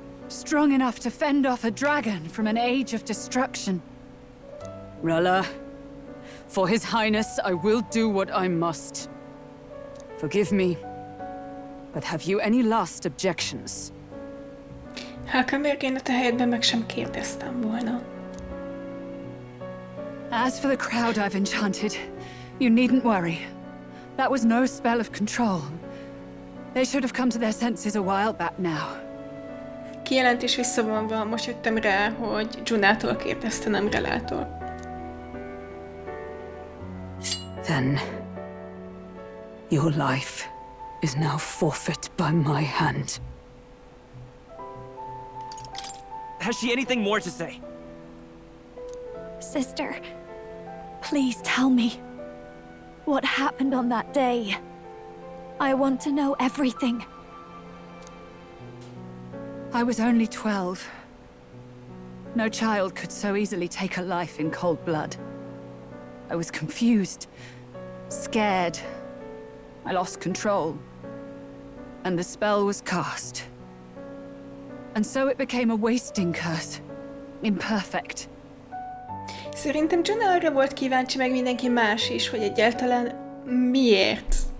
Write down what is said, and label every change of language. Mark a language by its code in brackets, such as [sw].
[en] Strong enough to fend off a dragon from an age of destruction. Rella, for His Highness, I will do what I must. Forgive me, but have you any last objections? [hu] Hulkenberg, én a te helyedben meg sem kérdeztem volna. [en] As for the crowd I've enchanted, you needn't worry. That was no spell of control. They should have come to their senses a while back now. [hu] Kijelentés visszavonva, most jöttem rá, hogy Junától kérdezte, nem Rellától. [en] Then, your life is now forfeit by my hand. Has she anything more to say? Sister, please tell me. What happened on that day? I want to know everything. I was only 12. No child could so easily take a life in cold blood. I was confused, scared. I lost control. and the spell was cast. And so it became a wasting curse. Imperfect. [hu] Szerintem John arra volt kíváncsi, meg mindenki más is, hogy egyáltalán miért?